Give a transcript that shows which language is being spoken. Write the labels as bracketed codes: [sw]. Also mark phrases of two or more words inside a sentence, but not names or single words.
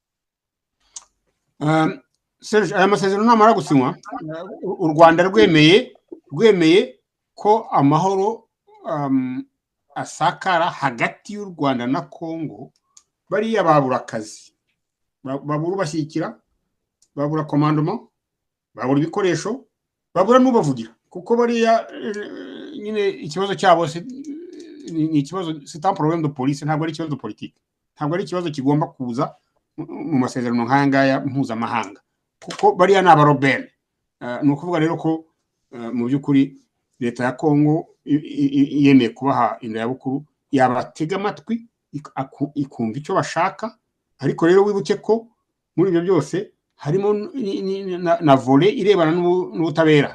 [rw] Serge, aya masezerano namara gusinywa u Rwanda rwemeye ko amahoro asakara hagati y'u Rwanda na Congo. Bariya babura akazi, babura ubashyikira, babura komandoma, babura ibikoresho, babura n'ubavugira, kuko bariya nyine ikibazo cyabo ni ikibazo, [fr] c'est un problème de police, [rw] ntabwo ari ikibazo politique, ntabwo ari ikibazo kigomba kuza mu masezerano nk'aya ngaya mpuzamahanga, kuko bariya ni abarobene. Ni ukuvuga rero ko mu by'ukuri leta ya Congo yemeye kubaha indayabukuru, yabatega amatwi ikumva icyo bashaka, ariko rero wibuke ko muri ibyo byose harimo na volet irebana n'ubutabera.